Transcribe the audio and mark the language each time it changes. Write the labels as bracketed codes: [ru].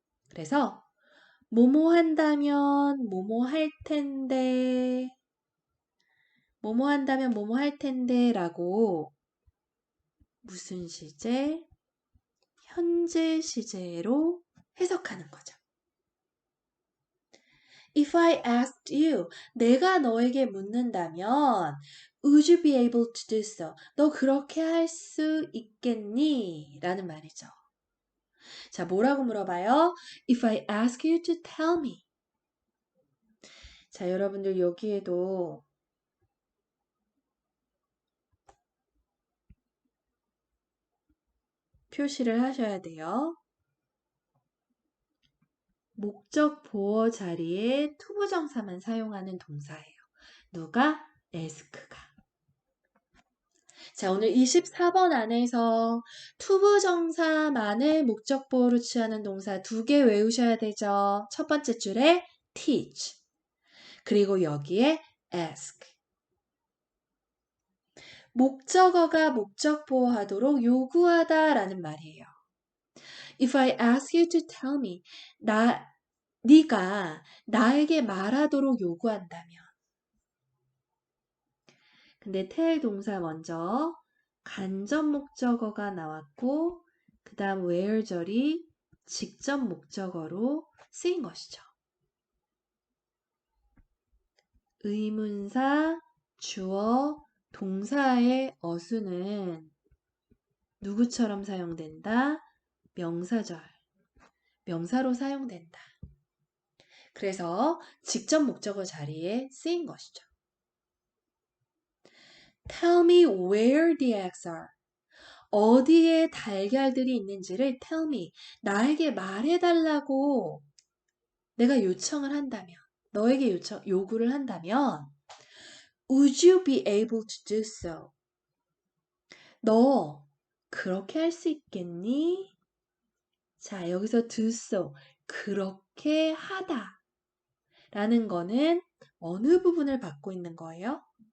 [ko] 그래서 뭐뭐 한다면 뭐뭐 할 텐데, 뭐뭐 한다면 뭐뭐 할 텐데 라고 무슨 시제? 현재 시제로 해석하는 거죠. [en] If I asked you, [ko] 내가 너에게 묻는다면 [en] Would you be able to do so? [ko] 너 그렇게 할 수 있겠니? 라는 말이죠. 자, 뭐라고 물어봐요? [en] If I ask you to tell me. [ko] 자, 여러분들 여기에도 표시를 하셔야 돼요. 목적 보어 자리에 투부정사만 사용하는 동사예요. 누가? ask가. 자, 오늘 24번 안에서 투부정사만을 목적 보어로 취하는 동사 2개 외우셔야 되죠. 첫 번째 줄에 teach. 그리고 여기에 ask. 목적어가 목적 보호하도록 요구하다 라는 말이에요. [en] If I ask you to tell me, [ko] 네가 나에게 말하도록 요구한다면. 근데 tell 동사 먼저 간접 목적어가 나왔고 그 다음 where 절이 직접 목적어로 쓰인 것이죠. 의문사, 주어, 동사의 어수는 누구처럼 사용된다? 명사절, 명사로 사용된다. 그래서 직접 목적어 자리에 쓰인 것이죠. [en] Tell me where the eggs are. [ko] 어디에 달걀들이 있는지를 tell me, 나에게 말해달라고 내가 요청을 한다면, 너에게 요구를 한다면 [en] Would you be able to do so? [ko] 너 그렇게 할 수 있겠니? 자, 여기서 do so, 그렇게 하다 라는 거는 어느 부분을 받고 있는 거예요?